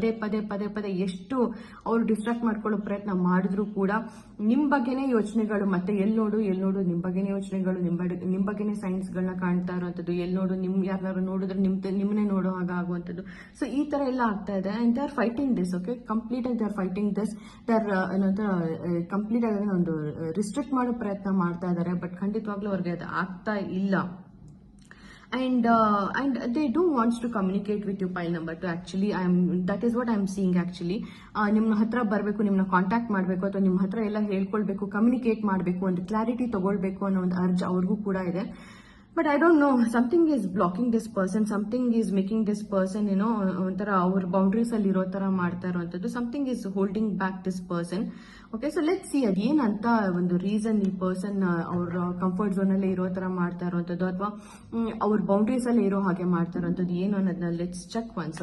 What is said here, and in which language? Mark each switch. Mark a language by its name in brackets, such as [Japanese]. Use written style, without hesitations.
[Kannada] ಪದೇ ಪದೇ ಪದೇ ಪದೇ ಎಷ್ಟು ಅವ್ರು ಡಿಸ್ಟ್ರಾಕ್ಟ್ ಮಾಡ್ಕೊಳ್ಳೋ ಪ್ರಯತ್ನ ಮಾಡಿದ್ರು ಕೂಡ ನಿಮ್ ಬಗ್ಗೆನೇ ಯೋಚನೆಗಳು, ಮತ್ತೆ ಎಲ್ಲಿ ನೋಡು ನಿಮ್ ಬಗ್ಗೆನೇ ಯೋಚನೆಗಳು, ನಿಮ್ ಬಗ್ಗೆನೇ ಸೈನ್ಸ್ ಗಳನ್ನ ಕಾಣ್ತಾ ಇರುವಂತದ್ದು, ಎಲ್ಲಿ ನೋಡು ಯಾರು ನೋಡಿದ್ರೆ ನಿಮ್ಮನ್ನೇ ನೋಡೋ ಆಗುವಂತದ್ದು. ಸೊ ಈ ತರ ಎಲ್ಲ ಆಗ್ತಾ ಇದೆ. [English] And they are fighting this. [Kannada] Okay, complete ಆಗಿ [English] They are fighting this. [Kannada] They are complete ಆಗಿ ಒಂದು ರಿಸ್ಟ್ರಿಕ್ಟ್ ಮಾಡೋ ಪ್ರಯತ್ನ ಮಾಡ್ತಾ ಇದ್ದಾರೆ. ಬಟ್ ಖಂಡಿತವಾಗ್ಲೂ ಅವ್ರಿಗೆ ಅದು ಆಗ್ತಾ ಇಲ್ಲ. [English] And they do wants to communicate with you, pile number 2. Actually, that is what I'm seeing actually. [Kannada] ನಿಮ್ಮ ಹತ್ರ ಬರಬೇಕು, ನಿಮ್ಮನ್ನ ಕಾಂಟ್ಯಾಕ್ಟ್ ಮಾಡಬೇಕು, ಅಥವಾ ನಿಮ್ಮ ಹತ್ರ ಎಲ್ಲ ಹೇಳ್ಕೊಳ್ಬೇಕು, ಕಮ್ಯುನಿಕೇಟ್ ಮಾಡಬೇಕು, ಒಂದು ಕ್ಲಾರಿಟಿ ತಗೊಳ್ಬೇಕು ಅನ್ನೋ ಒಂದು ಅರ್ಜ್ ಅವ್ರಿಗೂ ಕೂಡ ಇದೆ. [English] but I don't know, something is blocking this person, something is making this person [Kannada] ಒಂಥರ ಅವ್ರ ಬೌಂಡ್ರೀಸ್ ಅಲ್ಲಿ ಇರೋ ತರ ಮಾಡ್ತಾ ಇರುವಂತದ್ದು. [English] Something is holding back this person. [Kannada] Okay, so let's see ಅದೇನಂತ ಒಂದು ರೀಸನ್ ಈ ಪರ್ಸನ್ ಅವ್ರ ಕಂಫರ್ಟ್ ಝೋನ್ ಅಲ್ಲೇ ಇರೋ ತರ ಮಾಡ್ತಾ ಇರುವಂತದ್ದು, ಅಥವಾ ಅವ್ರ ಬೌಂಡ್ರೀಸ್ ಅಲ್ಲಿ ಇರೋ ಹಾಗೆ ಮಾಡ್ತಾ ಇರುವಂತದ್ದು ಏನು ಅನ್ನೋದನ್ನ ಲೆಟ್ಸ್ ಚೆಕ್ ಒನ್ಸ್.